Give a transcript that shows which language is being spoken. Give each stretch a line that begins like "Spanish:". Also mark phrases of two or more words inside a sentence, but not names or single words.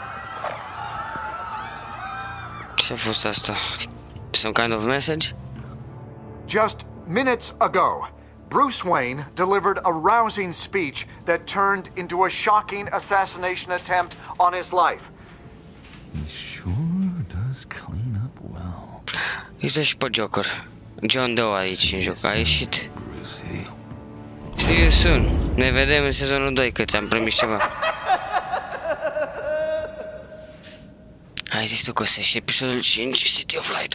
Romanian: Ce a fost asta?
English: Some kind of message? Just minutes ago, Bruce Wayne delivered a rousing speech that turned into a shocking assassination attempt on his life. He sure does clean up well.
Romanian: Uite și pe Joker. John Doe aici în joc. A ieșit.
English: See you soon.
Romanian: Ne vedem în sezonul 2, că ți-am primit ceva. Ai zis tu că o să ieși episodul 5,
English: City of Light.